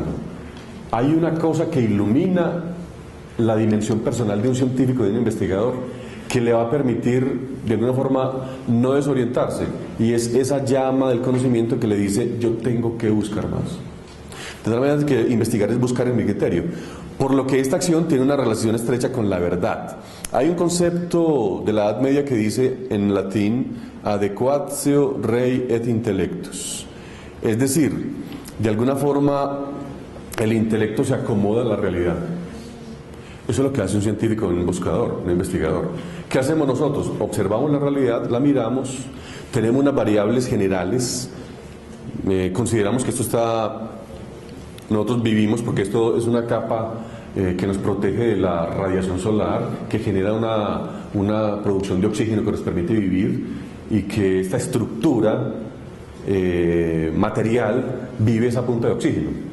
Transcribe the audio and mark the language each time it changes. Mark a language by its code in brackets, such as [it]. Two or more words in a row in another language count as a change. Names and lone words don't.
[es] Hay una cosa que ilumina la dimensión personal de un científico, de un investigador, que le va a permitir de alguna forma no desorientarse, y es esa llama del conocimiento que le dice, yo tengo que buscar más. De tal manera que investigar es buscar en mi criterio. Por lo que esta acción tiene una relación estrecha con la verdad. Hay un concepto de la Edad Media que dice en latín [la] adequatio rei et intellectus. [es] Es decir, de alguna forma el intelecto se acomoda a la realidad. Eso es lo que hace un científico, un buscador, un investigador. ¿Qué hacemos nosotros? Observamos la realidad, la miramos, tenemos unas variables generales, consideramos que nosotros vivimos porque esto es una capa que nos protege de la radiación solar, que genera una producción de oxígeno que nos permite vivir, y que esta estructura material vive esa punta de oxígeno.